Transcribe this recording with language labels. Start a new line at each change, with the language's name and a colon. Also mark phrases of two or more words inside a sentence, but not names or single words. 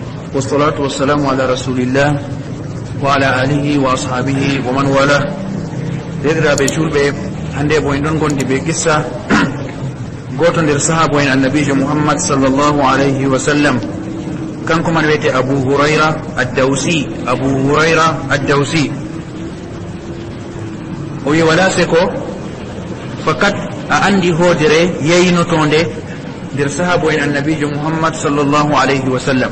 Arabic: والصلاة والسلام على رسول الله وعلى آله وأصحابه ومن والاه.
Fula: Dedira be julbe hande bo en don gondi be qissa goto nder sahabo en annabijo Muhammad
Arabic: صلى الله عليه وسلم,
Fula: kanko man wiyete Abu Hurayra ad-Dawsi. O wi wala seko fakat a andi hodere yeynotonde nder sahabo en annabijo Muhammad
Arabic: صلى الله عليه وسلم.